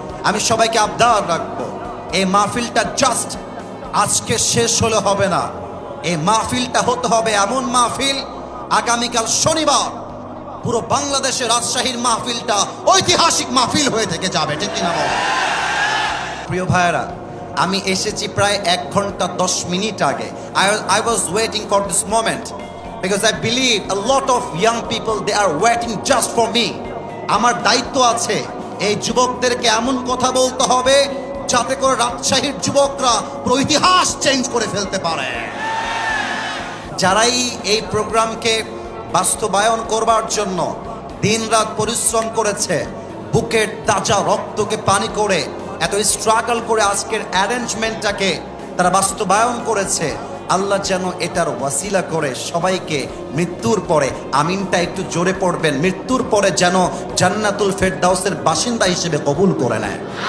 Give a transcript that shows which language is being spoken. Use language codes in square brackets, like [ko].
[bn] আমি সবাইকে আবদার রাখবো, এই মাহফিলটা জাস্ট আজকে শেষ হলে হবে না, এই মাহফিলটা হতে হবে এমন মাহফিল আগামীকাল শনিবার পুরো বাংলাদেশের রাজশাহীর মাহফিলটা ঐতিহাসিক মাহফিল হয়ে থেকে যাবে, ঠিক কিনা বল? প্রিয় ভাইয়েরা, আমি এসেছি প্রায় 1 ঘন্টা 10 মিনিট আগে। [en] I was waiting for this moment because I believe a lot of young people, they are waiting just for me. [bn] আমার দায়িত্ব আছে এই যুবকদেরকে এমন কথা বলতে হবে যাতে করে রাজশাহীর যুবকরা পুরো ইতিহাস চেঞ্জ করে ফেলতে পারে। যারাই এই প্রোগ্রামকে বাস্তবায়ন করবার জন্য দিনরাত পরিশ্রম করেছে, বুকের তাজা রক্তকে পানি করে এত স্ট্রাগল করে আজকের অ্যারেঞ্জমেন্টটাকে তারা বাস্তবায়ন করেছে, আল্লাহ যেন এটার ওয়াসিলা করে সবাইকে মৃত্যুর পরে, আমিনটা একটু জোরে পড়বেন, মৃত্যুর পরে যেন জান্নাতুল ফেরদাউসের বাসিন্দা হিসেবে কবুল করে নেয়।